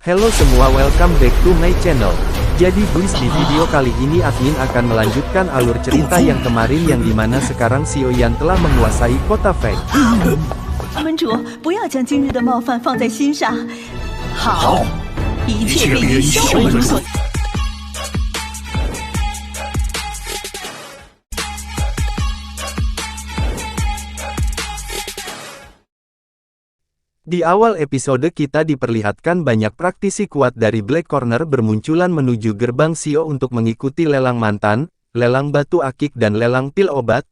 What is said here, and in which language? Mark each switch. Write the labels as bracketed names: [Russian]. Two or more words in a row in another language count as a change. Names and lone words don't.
[Indonesian] Halo semua, [English] welcome back to my channel. [Indonesian] Jadi guys, di video kali ini admin akan melanjutkan alur cerita yang kemarin, yang dimana sekarang Xiaoyan telah menguasai kota Feng. [Chinese] 门主，不要将今日的冒犯放在心上。好，一切便以萧门主所。 [Indonesian] Di awal episode kita diperlihatkan banyak praktisi kuat dari Black Corner bermunculan menuju gerbang Xiao untuk mengikuti lelang mantan, lelang batu akik dan lelang pil obat.